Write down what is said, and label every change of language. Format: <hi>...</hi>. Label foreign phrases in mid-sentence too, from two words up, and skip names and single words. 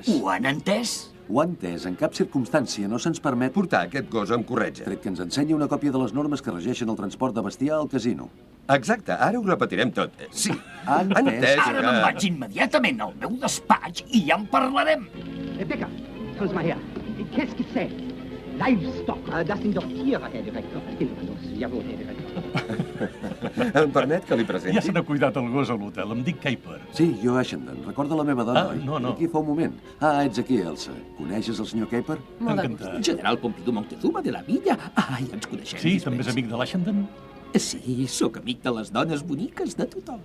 <ca>Ho han entès? Ho ha entès. En cap circumstància no se'ns permet portar aquest gos amb corretja. Tret que ens ensenya una còpia de les normes que regeixen el transport de bestiar al casino. Exacte, ara ho repetirem tot. Sí, ha entès Ara me'n vaig immediatament al meu despatx i ja en parlarem.</ca> <de>Becker, komm mal her.</de> <fr>Qu'est-ce que c'est?</fr> <de>Livestock. Das sind doch Tiere, Herr Direktor. Los. Jawohl, Herr Direktor.</de> <ca>Em permet que li presenti? Ja se n'ha cuidat el gos a l'hotel. Em dic Kuiper. Sí, jo Ashenden. Recorda la meva dona, oi? No. Aquí fa un moment. Ets aquí, Elsa. Coneixes el senyor Kuiper? Encantat. General Pompidou Montezuma de la Villa. Ja ens coneixem. Sí, també és amic de l'Ashenden? Sí, sóc amic de les dones boniques de tothom.</ca>